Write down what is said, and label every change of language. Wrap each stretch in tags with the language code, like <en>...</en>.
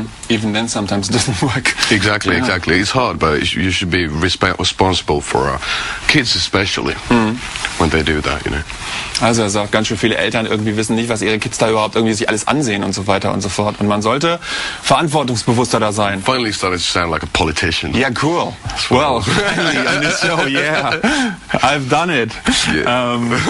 <en>Even then sometimes it doesn't work. Exactly. It's hard, but you should be responsible for kids especially when they do that,</en> <de>Also er sagt, ganz schön viele Eltern irgendwie wissen nicht, was ihre Kids da überhaupt irgendwie sich alles ansehen und so weiter und so fort. Und man sollte verantwortungsbewusster da sein.</de> <en>Finally started to sound like a politician. Yeah, cool. Well, finally on this show, yeah. I've done it. Yeah.</en>